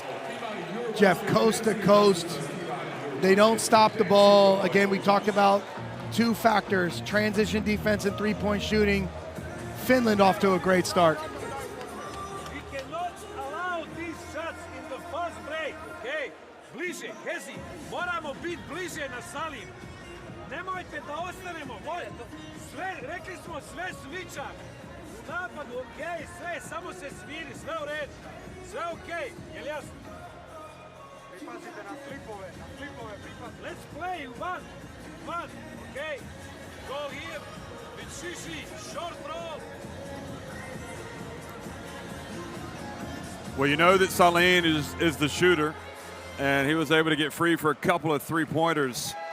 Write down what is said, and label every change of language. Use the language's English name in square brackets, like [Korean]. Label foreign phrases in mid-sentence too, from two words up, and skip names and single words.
[English] Jeff, coast to coast, they don't stop the ball. Again, we talked about two factors, transition defense and three-point shooting. Finland off to a great start. We cannot allow these shots in the first break, okay? [Serbian] Bliže, Hezi, moramo biti bliže na Salin. Nemojte da ostanemo. Sve, rekli smo sve sviča. U napadu, okej, sve, samo se sviri, sve u redu. Sve okej, jel jasno? Pripazite na flipove, pripazite. [English] Let's play, one, okej. Go here, with Shishi, short roll. Well, you know that Saleen is the shooter, and he was able to get free for a couple of three-pointers.